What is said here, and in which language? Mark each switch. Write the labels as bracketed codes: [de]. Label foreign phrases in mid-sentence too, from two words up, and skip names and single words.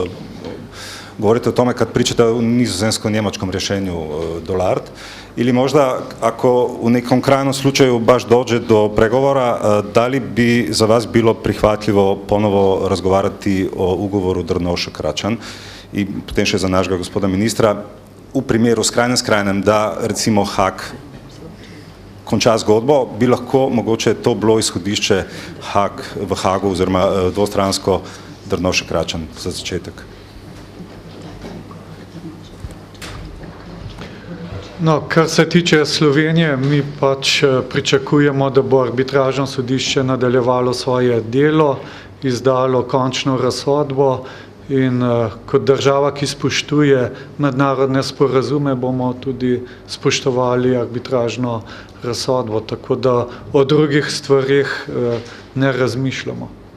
[hr] govorite o tome kad pričate o nizozemsko-njemačkom rješenju Dolard, ili možda ako u nekom krajnom slučaju baš dođe do pregovora, da li bi za vas bilo prihvatljivo ponovo razgovarati o ugovoru Drnovšek-Račan i [sl] potem še za našega gospoda ministra, v primeru skrajnem, da recimo Haag konča zgodbo, bi lahko mogoče to bilo izhodišče v Haagu oziroma dvostransko Drnovšek-Račan za začetek. No, kar se tiče Slovenije, mi pač pričakujemo, da bo arbitražno sodišče nadaljevalo svoje delo, izdalo končno razsodbo in kot država, ki spoštuje mednarodne sporazume, bomo tudi spoštovali arbitražno razsodbo, tako da o drugih stvareh ne razmišljamo.